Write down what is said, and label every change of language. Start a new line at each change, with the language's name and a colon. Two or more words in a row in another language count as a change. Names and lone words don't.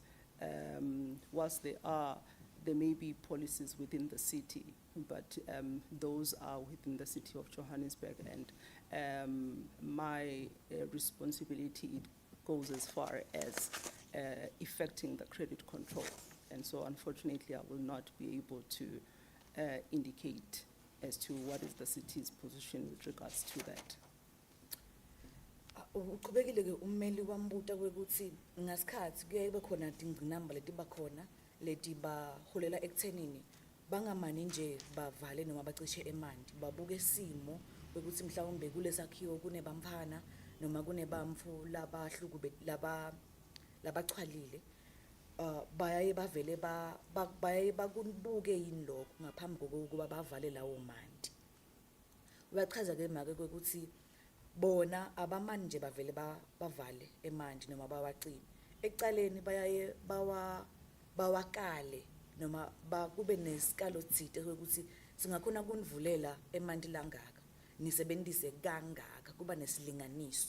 English: Whilst there may be policies within the city, but those are within the city of Johannesburg, and my responsibility goes as far as effecting the credit control. And so unfortunately, I will not be able to indicate as to what is the city's position with regards to that.
Swati: Uqhubekile ke ummeli wambuta ukuthi ngasikhathi kuyabe khona tingqinamba letiba khona leti baholela ekuthenini bangamani nje bavale noma bacishe emanti babuke isimo ukuthi mhlawumbe kulesakhiwo kunebamfana noma kunebamfu labachwalile bayaye bavele bayaye bakubuke yini lokho ngaphambi kokuba bavale lawo manti. Uyachaza ke make ukuthi bona abamani nje bavele bavale emanti noma bawacime ekucaleni bayaye bawakale noma kube nesikalo thite ukuthi singakhona kunivulela emanti langaka nisebenzise kangaka kuba nesilinganiso.